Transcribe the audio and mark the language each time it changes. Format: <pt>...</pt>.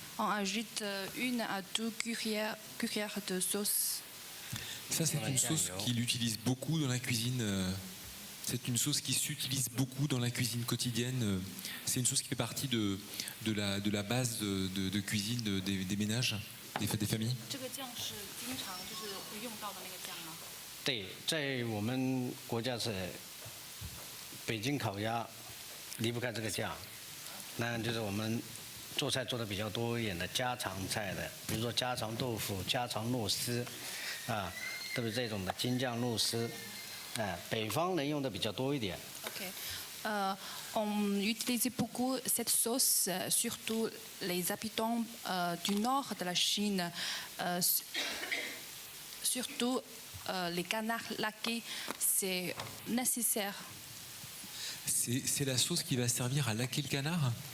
<fr>On ajoute 1 à 2 cuillères de sauce. Ça, c'est une sauce qu'il utilise beaucoup dans la cuisine. C'est une sauce qui s'utilise beaucoup dans la cuisine quotidienne. C'est une sauce qui fait partie de la base de cuisine des ménages, des familles.</fr> <zh>这个酱是经常就是会用到的那个酱吗？对，在我们国家是北京烤鸭，离不开这个酱。那就是我们做菜做的比较多一点的家常菜的，比如说家常豆腐、家常肉丝，啊，都是这种的京酱肉丝，北方人用的比较多一点。</zh> <fr>Ok. On utilise beaucoup cette sauce, surtout les habitants du nord de la Chine, surtout les canards laqués, c'est nécessaire. C'est la sauce qui va servir à laquer le canard?</fr>